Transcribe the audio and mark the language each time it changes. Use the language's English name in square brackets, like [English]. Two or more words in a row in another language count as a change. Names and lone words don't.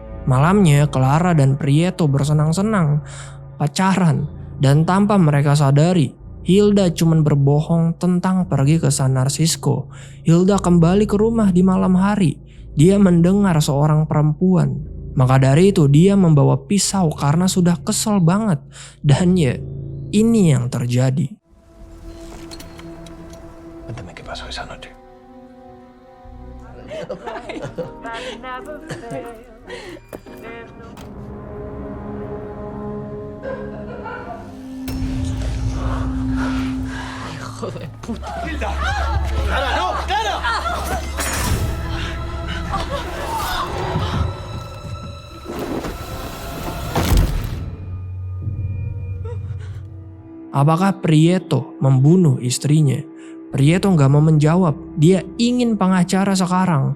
[Indonesian] Malamnya Clara dan Prieto bersenang-senang, pacaran, dan tanpa mereka sadari, Hilda cuma berbohong tentang pergi ke San Francisco. Hilda kembali ke rumah di malam hari. Dia mendengar seorang perempuan. Maka dari itu dia membawa pisau karena sudah kesel banget. Dan ya, ini yang terjadi. [Spanish] Cuéntame qué pasó esa noche. Hijo de puta. ¡Hilda! ¡Clara, no! ¡Clara! [Indonesian] Apakah Prieto membunuh istrinya? Prieto nggak mau menjawab. Dia ingin pengacara sekarang.